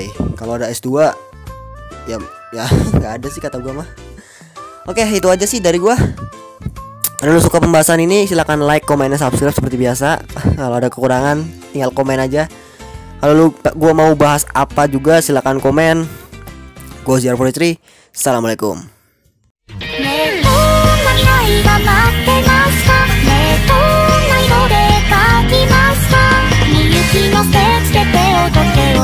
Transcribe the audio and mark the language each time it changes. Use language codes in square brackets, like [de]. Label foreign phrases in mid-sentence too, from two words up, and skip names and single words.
[id] Kalau ada S2 ya nggak ada sih kata gua mah. Oke, itu aja sih dari gua. Kalau lu suka pembahasan ini silahkan like, komen, dan subscribe seperti biasa. Kalau ada kekurangan tinggal komen aja. Kalau gua mau bahas apa juga silahkan komen. Gua Ziar Poetry. Assalamualaikum. [ja] ねえどんな未来が待ってますかねえどんな色で描きますかみゆきのステッチで手を取って